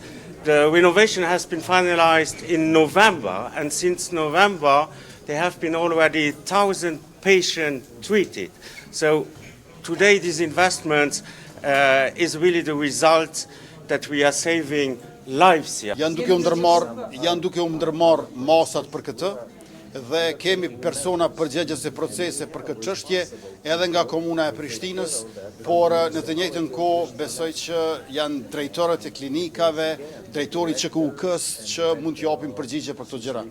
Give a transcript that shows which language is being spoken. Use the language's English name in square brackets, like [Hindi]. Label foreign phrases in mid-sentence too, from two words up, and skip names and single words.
[English] The renovation has been finalized in November, and since November there have been already 1,000 patients treated. So today this investment is really the result that we are saving lives here. [Albanian] Janë duke u ndërmarr masat për këtë dhe kemi persona përgjegjës e procese për këtë çështje edhe nga komuna e Prishtinës, por në të njëjtën kohë besoj që janë drejtorët e klinikave, drejtori i QKUK-s që mund të japin përgjigje për këto gjëra.